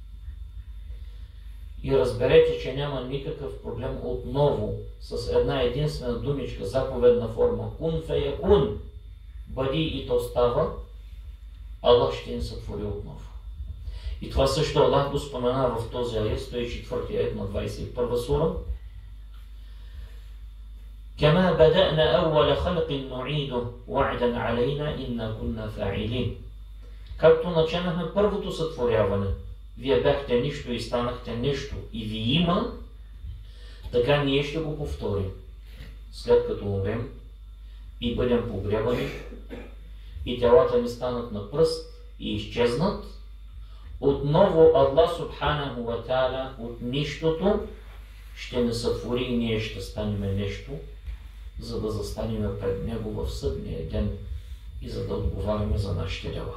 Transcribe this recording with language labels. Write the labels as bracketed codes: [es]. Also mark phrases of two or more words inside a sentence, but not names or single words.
[bg] И разберете, че няма никакъв проблем отново с една единствена думичка, заповедна форма. [ar] كن فيكون. [bg] Бъди и то става. Аллах ще ни сътвори отново. И това също Аллах го спомена в този аят, 104 аят на 21 сура. [ar] كما بدأنا أول خلق نعيده وعدا علينا إنا كنا فاعلين. [bg] Както начинахме първото сътворяване, вие бяхте нищо и станахте нещо и ви има, така ние ще го повторим. След като умрем и бъдем погребани и телата ни станат на пръст и изчезнат, отново Аллах [ar] سبحانه وتعالى [bg] от нищото ще не сътвори и ние ще станем нещо, за да застанем пред Него в съдния ден и за да отговаряме за нашите дела.